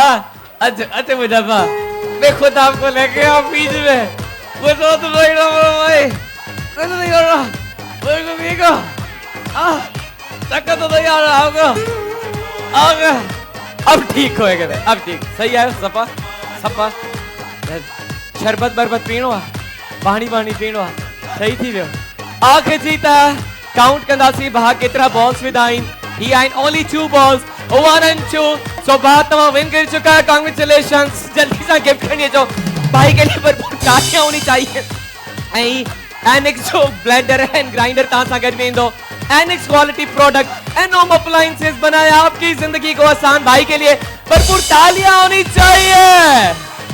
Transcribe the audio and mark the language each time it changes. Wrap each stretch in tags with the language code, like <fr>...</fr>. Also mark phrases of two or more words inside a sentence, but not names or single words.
<ur>اچھا مظفر، میں خود آپ کو لے کے آؤ بیچ میں. وہ تو بھائی کچھ نہیں کر رہا، دیکھو چکر تو نہیں آ رہا ہوگا. اب ٹھیک ہوئے گا، اب ٹھیک صحیح ہے.</ur> <sd>सपा सपा शरबत बरबत पीणो आहे, पानी पीणो आहे, सही थी वियो। आख़िर जीता काउंट कंदासीं भाउ केतिरा बॉल्स विधा आहिनि। ही आहिनि</sd> <en>only 2 balls, 1 and 2.</en> <sd>सो भाउ तव्हां विन करे</sd> <ur>چکا ہے,</ur> <sd>कांग्रेचुलेशंस।</sd> <ur>جلدی سے</ur> <sd>गिफ्ट खणी अचो,</sd> <ur>بھائی کے لیے بھرپور تالیاں ہونی چاہئیں.</ur> <sd>एनिक्स जो</sd> <en>blender and grinder</en> <sd>तव्हां सां गॾु वेंदो।</sd> <ur>एनिक्स</ur> <en>quality product and home appliances</en> <ur>بنایا آپ کی زندگی کو آسان. بھائی کے لیے بھرپور تالیاں ہونی چاہئیں.</ur>